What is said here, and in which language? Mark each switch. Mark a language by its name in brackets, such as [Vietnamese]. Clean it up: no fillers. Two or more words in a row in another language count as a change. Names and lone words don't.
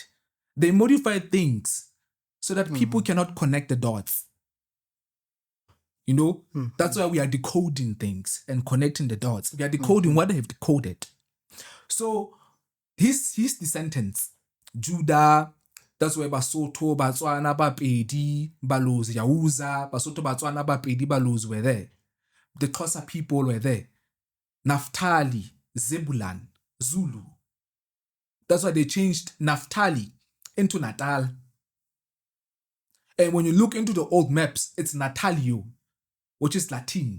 [English] They modify things so that people cannot connect the dots. That's why we are decoding things and connecting the dots. We are decoding what they have decoded. So his descendants, Judah, that's where Basotho, Batswana, Bapedi, Balozi, Yauza, Basotho, Batswana, Bapedi, Balozi were there. The Xhosa people were there. Naphtali, Zebulun, Zulu. That's why they changed Naphtali into Natal. And when you look into the old maps, it's Natalio, which is Latin.